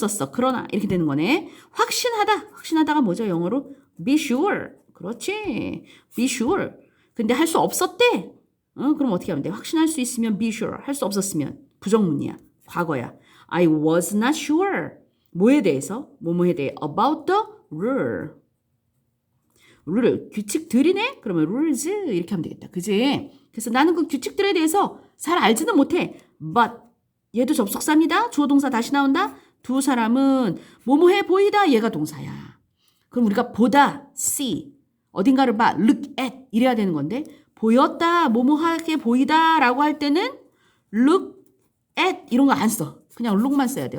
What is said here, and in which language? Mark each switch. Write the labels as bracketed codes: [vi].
[ko] 그러나 이렇게 되는 거네. 확신하다가 뭐죠? 영어로 [en] be sure. [ko] 그렇지. be sure. 근데 할 수 없었대. 그럼 어떻게 하면 돼? 확신할 수 있으면 [en] be sure. [ko] 할 수 없었으면 부정문이야. 과거야. [en] I was not sure. [ko] 뭐에 대해서? 뭐뭐에 대해 [en] about the rule. [ko] 규칙들이네? 그러면 rules 이렇게 하면 되겠다. 그지? 그래서 나는 그 규칙들에 대해서 잘 알지는 못해. but 얘도 접속사입니다. 주어 동사 다시 나온다. 두 사람은 뭐뭐해 보이다. 얘가 동사야. 그럼 우리가 보다 see 어딘가를 봐 [en] look at [ko] 이래야 되는 건데 보였다 뭐뭐하게 보이다 라고 할 때는 look at 이런 거 안 써. 그냥 look만 써야 돼.